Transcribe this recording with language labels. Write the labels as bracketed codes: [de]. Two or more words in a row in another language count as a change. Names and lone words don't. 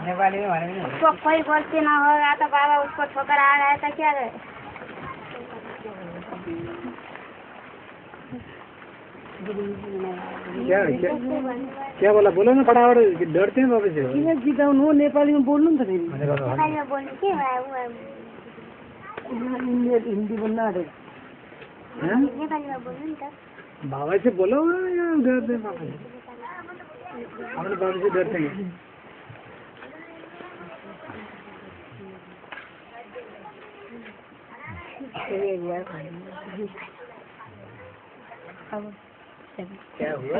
[hi] नेपाली में भने उसको कोई गलती ना होगा तो बाबा उसको ठोकर आ गया तो क्या है? क्या बोला? बोलो ना फटाफट, डरते हैं बाबा से। [ne] गीता [hi] वो नेपाली में [ne] बोल्नु नि त फेरि। [hi] नेपाली में बोल्ने के [ne] हिन्दी बोल्न आँटेको। [hi] नेपाली में [ne] बोल्नु नि त। [hi] बाबा से बोलो या डरते हैं बाबा से? हमारे बाबा से डरते हैं। क्या हुआ?